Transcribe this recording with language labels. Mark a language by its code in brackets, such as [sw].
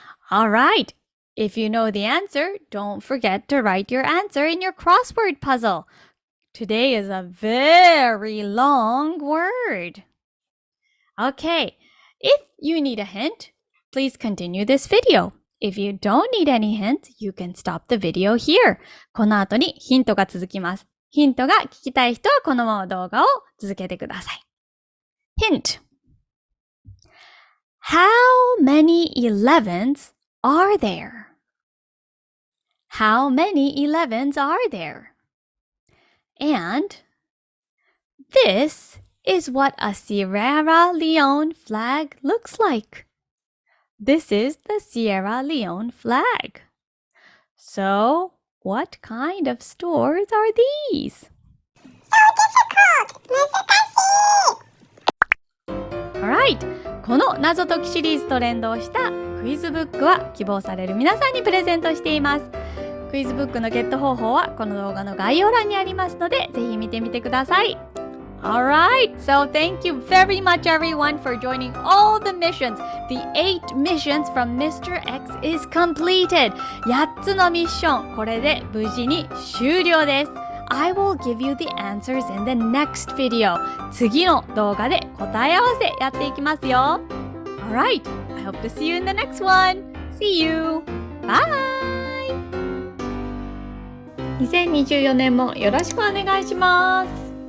[en] All right. If you know the answer, don't forget to write your answer in your crossword puzzle. Today is a very long word. Okay. If you need a hint, please continue this video.If you don't need any hint, you can stop the video here. [ja] この後にヒントが続きます。ヒントが聞きたい人はこのまま動画を続けてください。 [en] Hint: How many 11s are there? How many 11s are there? And this is what a Sierra Leone flag looks like.This is the Sierra Leone flag. So, what kind of stores are these? So difficult! [ja] 難しい! [en] Alright! [ja] この謎解きシリーズと連動したクイズブックは希望される皆さんにプレゼントしています。クイズブックのゲット方法はこの動画の概要欄にありますので、ぜひ見てみてください。 [en] Alright, so thank you very much everyone for joining all the missions. The 8 missions from Mr.X is completed. [ja] 8つのミッション、これで無事に終了です。 [en] I will give you the answers in the next video. [ja] 次の動画で答え合わせやっていきますよ。 [en] Alright, I hope to see you in the next one. See you. Bye! [ja] 2024年もよろしくお願いします。